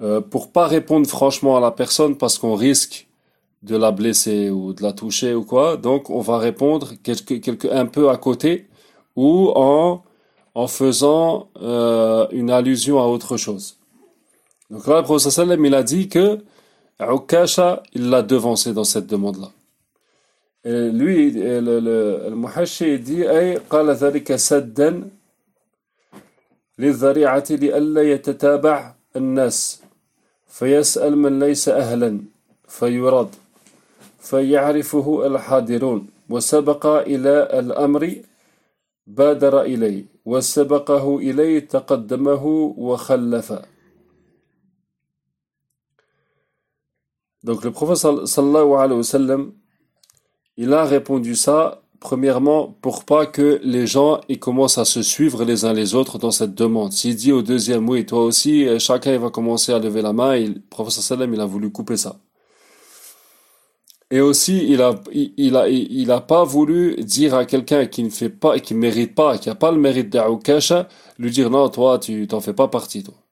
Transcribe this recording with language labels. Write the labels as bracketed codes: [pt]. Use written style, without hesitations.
[fr] Pour pas répondre franchement à la personne parce qu'on risque de la blesser ou de la toucher ou quoi, donc on va répondre un peu à côté ou en faisant une allusion à autre chose. Donc là, le prophète sallam, il a dit que Aukasha, il l'a devancé dans cette demande-là. Et lui, le muhashi, il dit [ar] « Ay, qala dhalika saddan » للذريعة لئلا يتتابع الناس فيسأل من ليس أهلا فيرد فيعرفه الحاضرون وسبق إلى الأمر بادر إليه وسبقه إليه تقدمه وخلف. [fr] Donc le prophète sallallahu alayhi wa sallam il a répondu ça. Premièrement, pour pas que les gens ils commencent à se suivre les uns les autres dans cette demande. S'il dit au deuxième oui, toi aussi, chacun il va commencer à lever la main. Le prophète sallam il a voulu couper ça. Et aussi, il a pas voulu dire à quelqu'un qui ne fait pas, qui mérite pas, qui a pas le mérite d'Aukasha, lui dire non, toi tu t'en fais pas partie. Toi.